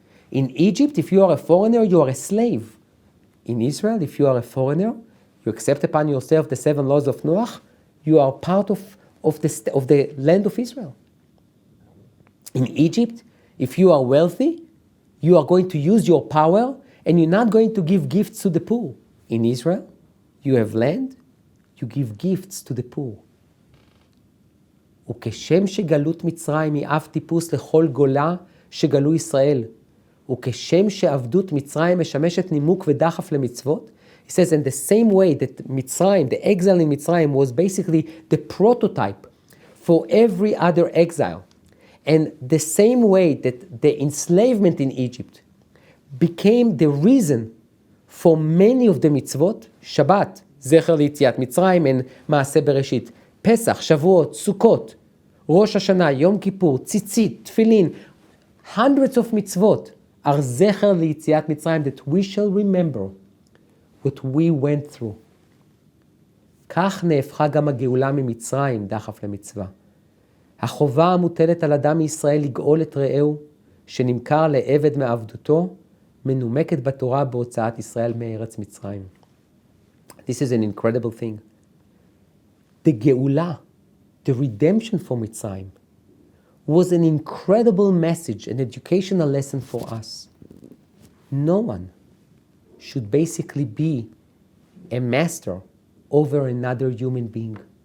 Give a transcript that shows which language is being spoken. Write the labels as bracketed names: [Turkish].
[English] In Egypt, if you are a foreigner, you are a slave. In Israel, if you are a foreigner, you accept upon yourself the 7 laws of Noach, you are part of the land of Israel. In Egypt, if you are wealthy, you are going to use your power and you're not going to give gifts to the poor. In Israel, you have land, you give gifts to the poor. [Hebrew] וכשם שגלות מצרים היא אב טיפוס לכל גולה שגלו ישראל, וכשם שעבדות מצרים משמשת נימוק ודחף למצוות, [English] he says in the same way that Mitzrayim, the exile in Mitzrayim was basically the prototype for every other exile. And the same way that the enslavement in Egypt became the reason for many of the mitzvot, Shabbat, [Hebrew] Zecher ליציאת מצרים, [English] and [Hebrew] מעשה בראשית, [English] Pesach, Shavuot, Sukkot, Rosh Hashanah, Yom Kippur, Tzitzit, Tefillin, hundreds of mitzvot are Zecher ליציאת מצרים, that we shall remember what we went through. [Hebrew] כך נהפכה גם הגאולה ממצרים דחף למצווה. החובה המוטלת על אדם מישראל לגאול את רעהו, שנמכר לעבד מעבדותו, מנומקת בתורה בהוצאת ישראל מארץ מצרים. [English] This is an incredible thing. The גאולה, the redemption for Mitzrayim, was an incredible message, an educational lesson for us. No one should basically be a master over another human being.